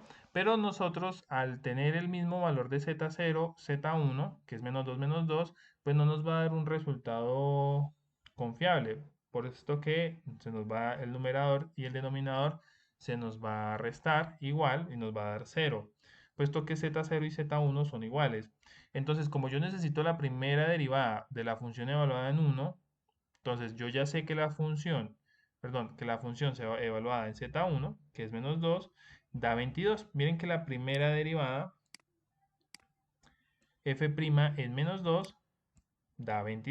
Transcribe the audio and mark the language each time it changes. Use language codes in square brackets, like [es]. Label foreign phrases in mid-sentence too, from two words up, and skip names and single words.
[es] Pero nosotros al tener el mismo valor de z0, z1, que es menos 2, pues no nos va a dar un resultado confiable. Por esto que se nos va el numerador y el denominador se nos va a restar igual y nos va a dar 0, puesto que z0 y z1 son iguales. Entonces, como yo necesito la primera derivada de la función evaluada en 1, entonces yo ya sé que que la función se va evaluada en z1, que es menos 2, da 22. Miren que la primera derivada, f' en menos 2, da 22.